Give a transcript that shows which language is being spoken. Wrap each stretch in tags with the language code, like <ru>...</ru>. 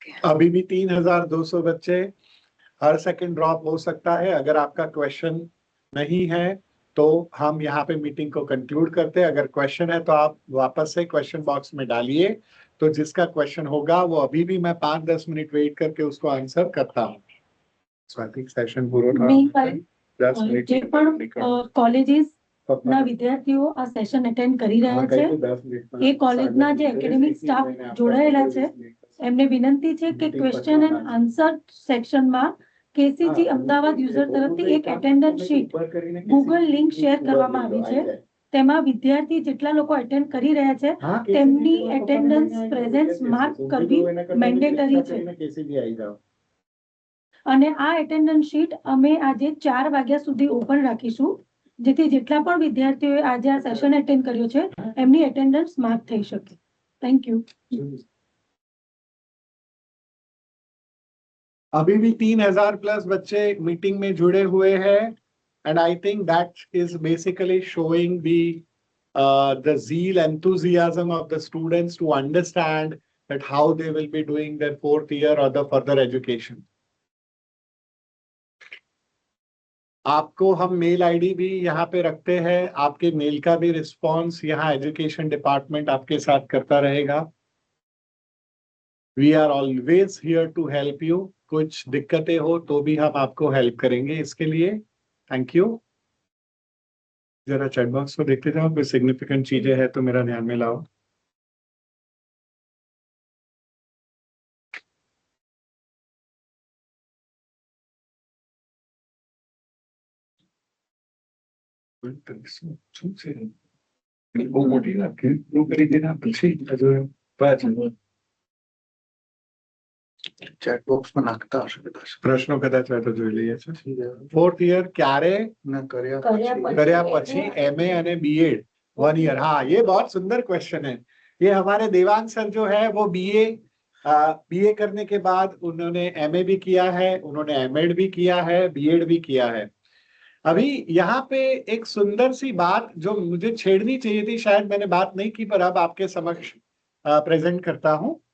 <hi>अभी भी 3,200 बच्चे, हर सेकंड ड्रॉप हो सकता है। अगर आपका क्वेश्चन नहीं है तो हम यहाँ पे मीटिंग को कंक्लूड करते हैं। अगर क्वेश्चन है तो आप वापस से क्वेश्चन बॉक्स में डालिए, तो जिसका क्वेश्चन होगा वो अभी भी मैं 5-10 मिनट वेट करके उसको आंसर करता हूँ। स्वाति सेशन पूरा</hi> <gu>જે પણ કોલેજીસ ના વિદ્યાર્થીઓ આ સેશન અટેન્ડ કરી રહ્યા છે, એ કોલેજના જે એકેડેમિક સ્ટાફ જોડાયેલા છે એમને વિનંતી છે કે ક્વેશ્ચન એન્ડ આન્સર સેક્શનમાં કેસીજી અમદાવાદ યુઝર તરફથી એક attendance sheet Google link share કરવામાં આવી છે, તેમાં વિદ્યાર્થી જેટલા લોકો અટેન્ડ કરી રહ્યા છે તેમની એટેન્ડન્સ પ્રેઝન્સ માર્ક કરવી મેન્ડેટરી છે। અને આ એટેન્ડન્સ શીટ અમે આજે 4 વાગ્યા સુધી ઓપન રાખીશું, જેથી જેટલા પણ વિદ્યાર્થીઓએ આજે આ સેશન અટેન્ડ કર્યો છે એમની એટેન્ડન્સ માર્ક થઈ શકે।</gu> <en>Thank you.</en> <hi>अभी भी 3,000 प्लस बच्चे मीटिंग में जुड़े हुए हैं,</hi> <en>and I think that is basically showing the zeal, enthusiasm of the students to understand that how they will be doing their 4th year or the further education.</en> <hi>आपको हम mail ID भी यहाँ पे रखते हैं, आपके मेल का भी रिस्पॉन्स यहाँ एजुकेशन डिपार्टमेंट आपके साथ करता रहेगा।</hi> <en>We are always here to help you.</en> <hi>कुछ दिक्कतें हो तो भी हम आपको हेल्प करेंगे इसके लिए।</hi> <en>Thank you.</en> <hi>जरा चैट बॉक्स को देखते जाओ, कोई सिग्निफिकेंट चीजें हैं तो मेरा ध्यान में लाओ।</hi> <gu>ચેટ બોક્સમાં નાખતા હશે કદાચ પ્રશ્નો કદાચ હોય તો જોઈ લઈએ છે। 4th ઈયર ક્યારે ના કર્યા કર્યા પછી एमए અને बीएड 1 ईयर।</gu> <hi>हाँ, ये बहुत सुंदर क्वेश्चन है। ये हमारे देवांग सर जो है वो बीए करने के बाद उन्होंने एमए भी किया है, उन्होंने एमएड भी किया है, बीएड भी किया है। अभी यहाँ पे एक सुंदर सी बात जो मुझे छेड़नी चाहिए थी, शायद मैंने बात नहीं की, पर अब आपके समक्ष प्रेजेंट करता हूँ।</hi>